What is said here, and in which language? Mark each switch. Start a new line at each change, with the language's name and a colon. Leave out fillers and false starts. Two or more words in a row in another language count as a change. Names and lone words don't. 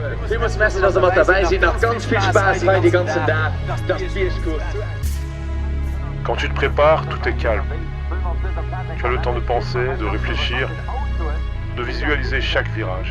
German: Du musst messen, dass wir dabei sind. Noch ganz viel Spaß bei die ganzen Tag. Das Bier ist gut.
French: Quand tu te prépares, tout est calme. Tu as le temps de penser, de réfléchir, de visualiser chaque virage.